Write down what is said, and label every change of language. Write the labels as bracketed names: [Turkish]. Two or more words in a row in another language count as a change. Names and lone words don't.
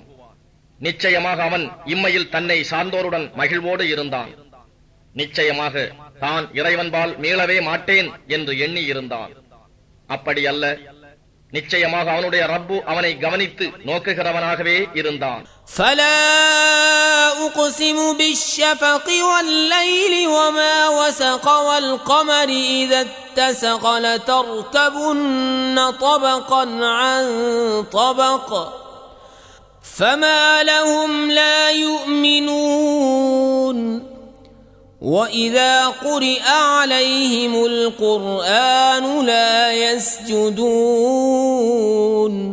[Tamil] நிச்சயமாக அவன் இம்மையில் தன்னை சார்ந்தோருடன் மகிழ்வோடு இருந்தான். நிச்சயமாக தான் இறைவன்பால் மீளவே மாட்டேன் என்று எண்ணி இருந்தான். அப்படி அல்ல, நிச்சயமாக அவனுடைய ரப்பு அவனை கவனித்து நோக்குகிறவனாகவே இருந்தான். [Arabic] فلا أقسم بالشفق والليل وما وسق والقمر إذا اتسق لتركبن طبقا عن طبق فما لهم لا يؤمنون وإذا قرئ عليهم القرآن لا يسجدون